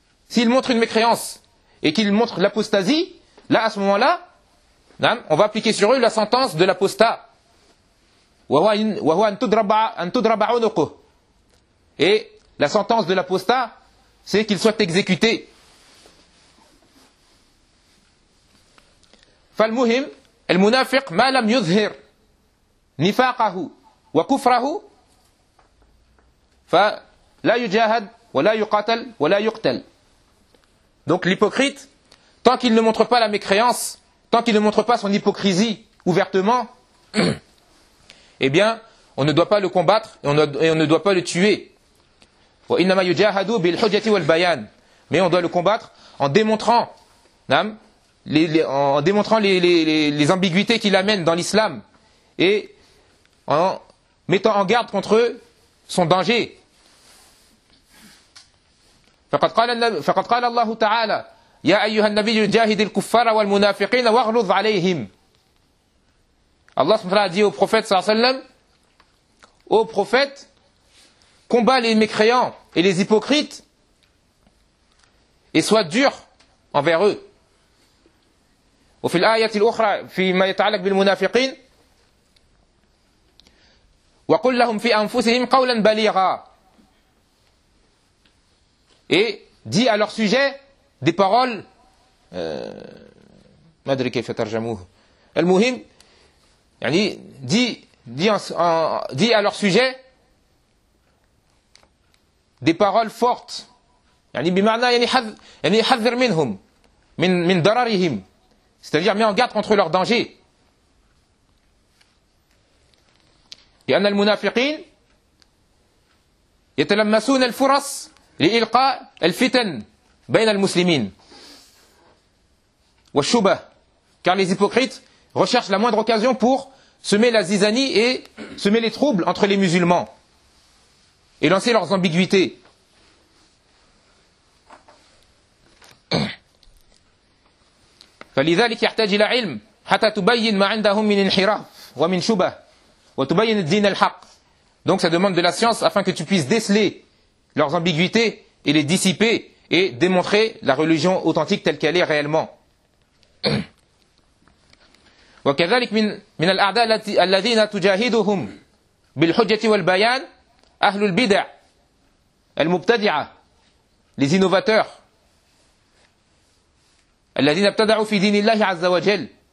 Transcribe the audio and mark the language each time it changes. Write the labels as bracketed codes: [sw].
[fr] S'ils montrent une mécréance et qu'ils montrent l'apostasie, là, à ce moment-là, on va appliquer sur eux la sentence de l'apostat. [ar] وَهُوَ أَنْ تُدْرَبَ عُنُقُ. [fr] Et la sentence de l'apostat, c'est qu'il soit exécuté. [ar] فَالْمُهِمْ المنافق مَا لَمْ يُظْهِرْ نِفَاقَهُ وَكُفْرَهُ فلا يجاهد ولا يقاتل ولا يقتل. [fr] Donc l'hypocrite, tant qu'il ne montre pas la mécréance, tant qu'il ne montre pas son hypocrisie ouvertement, eh bien, on ne doit pas le combattre et on ne doit pas le tuer. [ar] وَإِنَّمَا يُجَاهَدُوا بِالْحُجَّةِ وَالْبَيَانِ. [fr] Mais on doit le combattre en démontrant, les ambiguïtés qu'il amène dans l'islam et en mettant en garde contre eux son danger. [ar] فَقَدْ قَالَ اللَّهُ تَعَالَى يَا أَيُّهَا النَّبِيُّ جَاهِدِ الْكُفَّارَ وَالْمُنَافِقِينَ وَاغْلُظْ عَلَيْهِمْ. [fr] Allah SWT a dit au prophète sallallahu alayhi wa sallam, ô prophète, combat les mécréants et les hypocrites et sois dur envers eux. [ar] وفي الآية الأخرى فيما يتعلق بالمنافقين وقل لهم في أنفسهم قولا بليغا. [fr] Et dis à leur sujet des paroles [ar] ما أدري كيف ترجموه. المهم يعني [fr] dis à leur sujet des paroles fortes. [ar] يعني بمعنى يعني حذر منهم من ضررهم. [fr] C'est-à-dire, mets en garde contre leur danger. [ar] لأن المنافقين يتلمسون الفرص لإلقاء الفتن بين المسلمين والشبه. [fr] Car les hypocrites recherchent la moindre occasion pour semer la zizanie et semer les troubles entre les musulmans et lancer leurs ambiguïtés. [ar] فلذلك يحتاج إلى علم حتى تبين ما عندهم من انحراف ومن شبه وتبين الدين الحق. [fr] Donc ça demande de la science afin que tu puisses déceler leurs ambiguïtés et les dissiper et démontrer la religion authentique telle qu'elle est réellement. [ar] وكذلك من الأعداء الذين تجاهدهم بالحجة والبيان أهل البدع المبتدعة. [fr] Les innovateurs [ar] الذين ابتدعوا في دين الله عز وجل.